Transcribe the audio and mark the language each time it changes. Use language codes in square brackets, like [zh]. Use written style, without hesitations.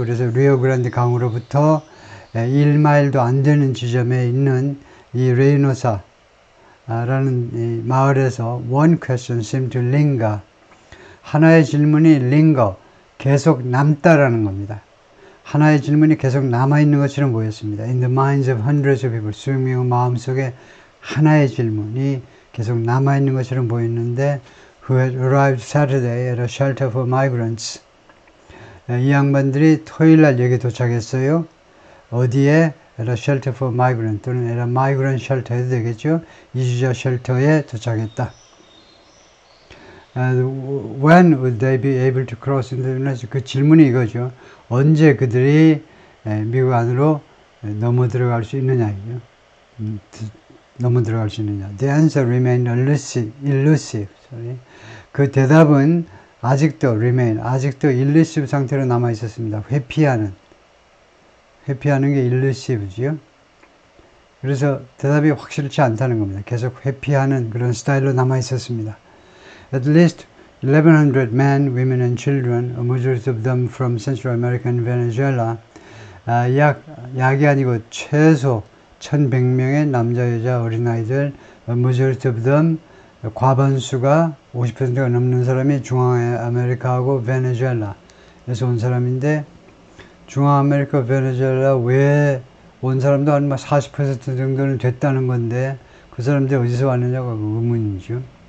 [ko] 그래서 리오 그란데 강으로부터 1마일도 안 되는 지점에 있는 이 레이노사 라는 이 마을에서 [en] one question seemed to linger. [ko] 하나의 질문이 linger, 계속 남다라는 겁니다. 하나의 질문이 계속 남아있는 것처럼 보였습니다. [en] In the minds of hundreds of people, [ko] 수백 명의 마음속에 하나의 질문이 계속 남아있는 것처럼 보였는데, [en] who had arrived Saturday at a shelter for migrants. [ko] 이 양반들이 토요일날 여기 도착했어요. 어디에? [en] at a shelter for migrants, 또는 at a migrant shelter [ko] 해도 되겠죠. 이주자 쉘터에 도착했다. [en] When would they be able to cross into the US? [ko] 그 질문이 이거죠. 언제 그들이 미국 안으로 넘어 들어갈 수 있느냐요. 넘어 들어갈 수 있느냐. [en] The answer remained elusive. [ko] 그 대답은 아직도 elusive 상태로 남아 있었습니다. 회피하는 게 elusive지요. 그래서 대답이 확실치 않다는 겁니다. 계속 회피하는 그런 스타일로 남아 있었습니다. [en] At least 1,100 men, women and children, a majority of them from Central America and Venezuela, [ko] 약이 아니고 최소 1,100명의 남자, 여자, 어린아이들, [en] a majority of them, [ko] 과반수가 50%가 넘는 사람이 중앙아메리카하고 베네수엘라에서 온 사람인데, 중앙아메리카, 베네수엘라 외에 온 사람도 한 40% 정도는 됐다는 건데, 그 사람들이 어디서 왔느냐가 의문이죠.